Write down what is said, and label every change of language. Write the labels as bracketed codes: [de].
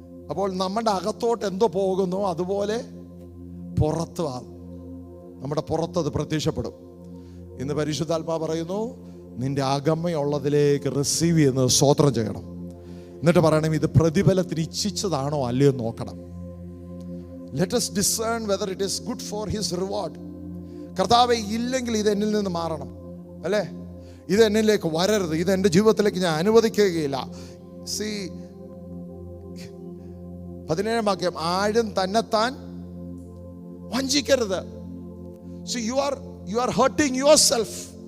[ml] അപ്പോൾ നമ്മുടെ അകത്തോട്ട് എന്തോ പോകുന്നു അതുപോലെ പുറത്ത് നമ്മുടെ പുറത്തത് പ്രത്യക്ഷപ്പെടും. ഇന്ന് പരിശുദ്ധാത്മാ പറയുന്നു, നിന്റെ അകമയുള്ളതിലേക്ക് റിസീവ് ചെയ്യുന്നത് സ്തോത്രം ചെയ്യണം. എന്നിട്ട് പറയണം, ഇത് പ്രതിഫലത്തിന് ഇച്ഛിച്ചതാണോ അല്ലയോ നോക്കണം. [en] Let us discern whether it is good for his reward. [ml] കർത്താവേ, ഇല്ലെങ്കിൽ ഇത് എന്നിൽ നിന്ന് മാറണം, അല്ലേ? ഇത് എന്നിലേക്ക് വരരുത്, ഇത് എൻ്റെ ജീവിതത്തിലേക്ക് ഞാൻ അനുവദിക്കുകയില്ല. സി 17 വാക്യം, ആരും തന്നെത്താൻ വഞ്ചിക്കരുത്. [en] See you are hurting yourself.